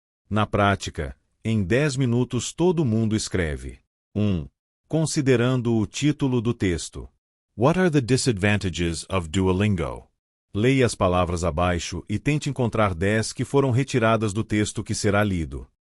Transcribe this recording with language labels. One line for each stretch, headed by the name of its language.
Portuguese: Na prática, em 10 minutos todo mundo escreve. 1. Considerando o título do texto.
English: What are the disadvantages of Duolingo?
Portuguese: Leia as palavras abaixo e tente encontrar 10 que foram retiradas do texto que será lido.